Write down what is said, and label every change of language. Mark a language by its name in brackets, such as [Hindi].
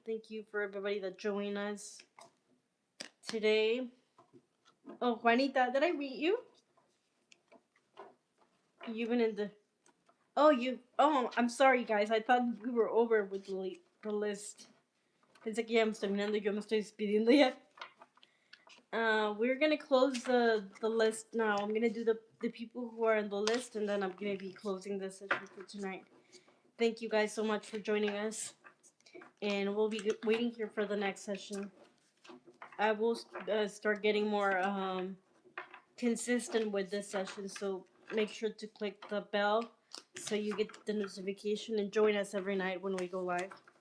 [English] Thank you for everybody that joined us today. Oh, Juanita, did I meet you? You've been in the. Oh, you. Oh, I'm sorry, guys. I thought we were over with the list. [Spanish] Pensé que ya estamos terminando y yo me estoy despidiendo ya. [English] We're gonna close the list now. I'm gonna do the people who are on the list, and then I'm gonna be closing the session for tonight. Thank you guys so much for joining us. And we'll be waiting here for the next session. I will start getting more consistent with this session, so make sure to click the bell so you get the notification and join us every night when we go live.